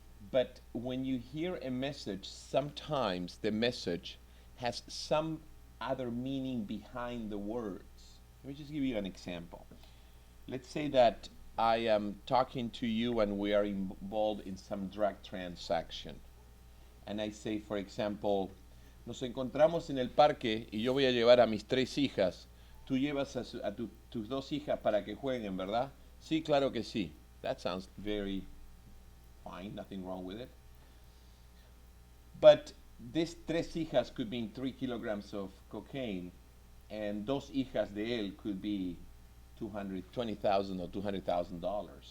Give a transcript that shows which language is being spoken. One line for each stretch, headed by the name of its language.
English: But when you hear a message, sometimes the message has some other meaning behind the words. Let me just give you an example. Let's say that I am talking to you and we are involved in some drug transaction. And I say, for example,
Spanish: nos encontramos en el parque y yo voy a llevar a mis 3 hijas. Tú llevas a tus 2 hijas para que jueguen, ¿verdad? Sí, claro que sí.
English: That sounds very fine, nothing wrong with it. But these 3 hijas could mean 3 kilograms of cocaine, and 2
Spanish: hijas de él
English: could be $220,000 or $200,000.